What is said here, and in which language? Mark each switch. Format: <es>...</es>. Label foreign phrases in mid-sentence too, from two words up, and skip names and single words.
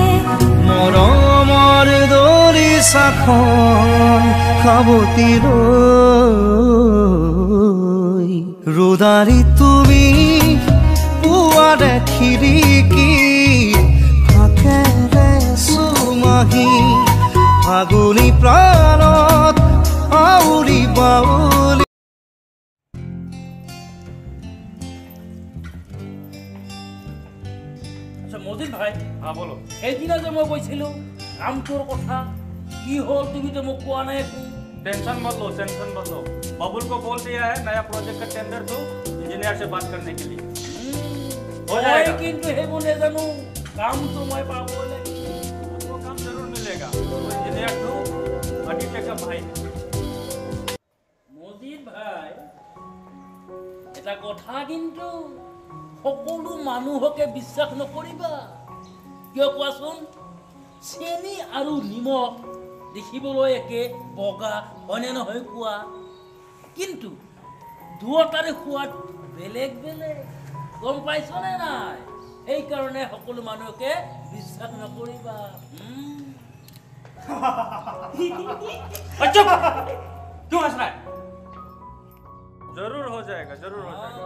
<as>মৰমৰ দলিচাখন সাৱতি লৈ ৰ'দালি তুমি পুৱাৰে খিৰিকী ফাকেৰে সুমাহি ফাগুনি প্ৰাণত আউলি বাউলি। মজিদ ভাই,</as> <hi>हाँ बोलो।</hi> <as>সেইদিনা যে মই কৈছিলো কামটোৰ কথা কি হ'ল তুমি তো মোক কোৱা নাই একো।</as> <hi>टेंशन मत लो, टेंशन मत लो। बबुल को बोल दिया है नया प्रोजेक्ट का टेंडर दो इंजीनियर से बात करने के लिए। हो जाएगा।</hi> <as>কিন্তু সেইবোৰ নেজানো কামটো মই পাব লাগিব।</as> <hi>वो काम जरूर मिलेगा। तो इंजीनियर दो अडिटे का भाई।</hi> <as>মজিদ ভাই, এটা কথা কিন্তু সকলো মানুহকে বিশ্বাস নকৰিবা। কিয় কোৱাচোন? চেনি আৰু নিমখ দেখিবলৈ একে বগা হয়নে নহয় কোৱা, কিন্তু দুয়োটাৰে সোৱাদ বেলেগ বেলেগ। গম পাইছনে নাই? সেইকাৰণে সকলো মানুহকে বিশ্বাস নকৰিবা।</as> <hi>चुप! क्यों हंस रहा है? जरूर हो जाएगा, जरूर हो जाएगा।</hi>